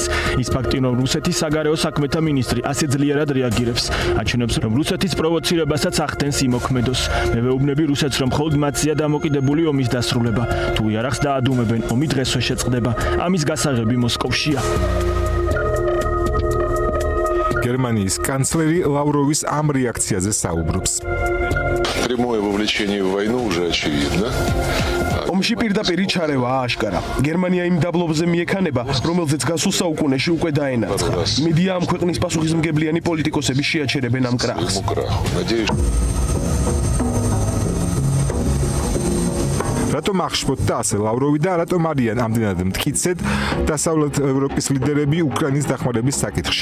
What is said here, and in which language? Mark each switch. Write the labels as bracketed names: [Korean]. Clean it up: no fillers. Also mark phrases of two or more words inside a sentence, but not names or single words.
[Georgian] ის ფაქტი, რომ რუსეთის საგარეო საქმეთა მინისტრი ასე ძლიერად რეაგირებს, აჩვენებს, რომ რუსეთის პროვოცირებასაც ახდენს იმოქმედოს. მე ვეუბნები რუსეთს, რომ მხოლოდ მათზეა დამოკიდებული ომის დასრულება. თუ იარაღს დაადუმებენ, ომი დღესვე შეწყდება. ამის გასაღები მოსკოვშია. გერმანიის კანცლერი ლავროვის ამ რეაქციაზე საუბრობს. [Russian] Прямое вовлечение в войну уже очевидно. [Georgian] ომში პირდაპირი ჩარევა აშკარა. გერმანია იმ დაბლობზე მიექანება, რომელზეც გასულ საუკუნეში უკვე დაენაცხა. მედია ამ ქვეყნის პასუხისმგებლიანი პოლიტიკოსები შეაჩერებენ ამ კრახს. რატომ აღშფოთდა ასე ლავროვი და რატომ არიან ამდენად მტკიცედ დასავლეთ ევროპის ლიდერები უკრაინის დახმარების საკითხში?